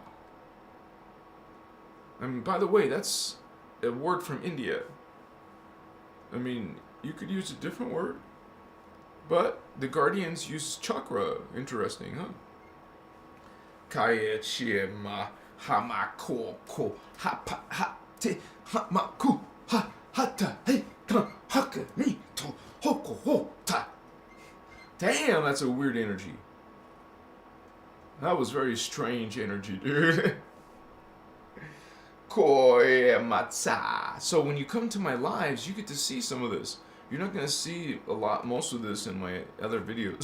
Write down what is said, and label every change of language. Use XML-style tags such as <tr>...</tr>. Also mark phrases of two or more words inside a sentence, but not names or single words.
<en>And by the way, that's a word from India. I mean, you could use a different word, but the Guardians use chakra. Interesting, huh? Kaya chima hamako ko hapa ha te hamaku ha hata hey ta haka ni to hoko ho ta. Damn, that's a weird energy. That was very strange energy, dude. Koi matza. So when you come to my lives, you get to see some of this. You're not going to see most of this in my other videos.</en>